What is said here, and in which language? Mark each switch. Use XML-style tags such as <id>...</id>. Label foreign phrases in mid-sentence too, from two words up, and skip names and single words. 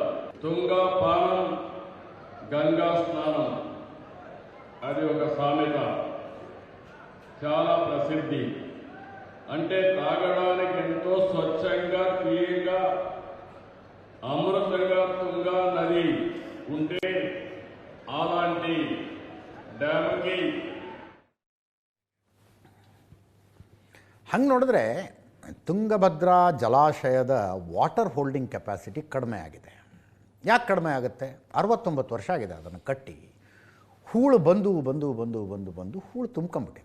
<te>తుంగా పానం, గంగా స్నానం, అది ఒక సామెత, చాలా ప్రసిద్ధి. అంటే తాగడానికి ఎంతో స్వచ్ఛంగా, క్లీన్గా, అమృతంగా తుంగా నది ఉంటే అలాంటి డ్యామ్కి</te> <kn>ಹಂಗೆ ನೋಡಿದ್ರೆ ತುಂಗಭದ್ರಾ ಜಲಾಶಯದ</kn> <en>water holding capacity</en> <kn>ಕಡಿಮೆ ಆಗಿದೆ. ಯಾಕೆ ಕಡಿಮೆ ಆಗುತ್ತೆ? 69 ವರ್ಷ ಆಗಿದೆ ಅದನ್ನು ಕಟ್ಟಿ. ಹೂಳು ಬಂದು ಬಂದು ಬಂದು ಬಂದು ಬಂದು ಹೂಳು ತುಂಬ್ಕೊಂಬಿಟ್ಟಿದೆ.</kn>